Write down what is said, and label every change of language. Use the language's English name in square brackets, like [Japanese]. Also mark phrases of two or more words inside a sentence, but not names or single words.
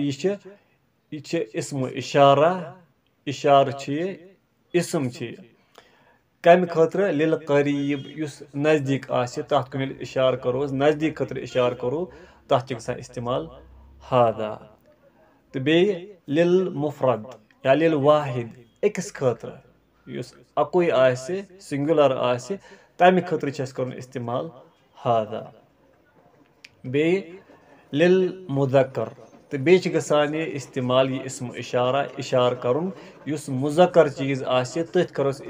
[Kashmiri] یہِ چھِ اسمو اِشارہ اِشارٕ چھِ یہِ اسم چھِ یہِ کمہِ خٲطرٕ [Arabic] لِل قریٖب [Kashmiri] یُس نزدیٖک آسہِ تتھ کُن ییٚلہِ اِشارٕ کرو أسۍ نزدیٖک خٲطرٕ اِشارٕ کرو تتھ چھِ گژھان استعمال ہادا تہٕ بیٚیہِ [Arabic] لِل مُفرد [Kashmiri] یا [Arabic] لِل واحد [Kashmiri] أکِس خٲطرٕ یُس اکُے آسہِ سنگیوٗلر آسہِ تمہِ خٲطرٕ چھِ اَسہِ کرُن استعمال ہادا بیٚیہِ [Arabic] لِل مُذکر [Kashmiri] تہٕ بیٚیہِ چھِ گژھان یہِ استعمال یہِ اسم اِشارٕ کرُن یُس مُذکر چیٖز آسہِ تٔتھۍ کرو أسۍ